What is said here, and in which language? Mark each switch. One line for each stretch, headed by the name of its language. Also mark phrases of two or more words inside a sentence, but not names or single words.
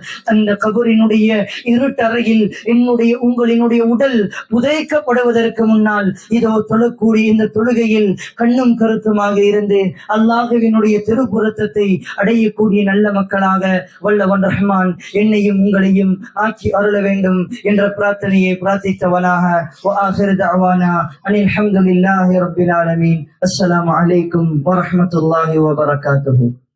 Tamil: அந்த கபரினுடைய இருட்டறையில் உங்களினுடைய உடல் புதைக்கப்படுவதற்கு முன்னால் இதோ தொழக்கூடிய இந்த தொழுகையில் கண்ணும் கருத்துமாக இருந்து அல்லாஹ்வினுடைய திருப்புறத்தை அடையக்கூடிய நல்ல மக்களாக வல்லவன் ரஹ்மான் என்னையும் உங்களையும் ஆக்கி அருள வேண்டும் என்ற பிரார்த்தனையை பிரார்த்தித்தவனாக
Arabic: وآخر دعوانا أن الحمد لله رب العالمين. السلام عليكم ورحمة الله وبركاته.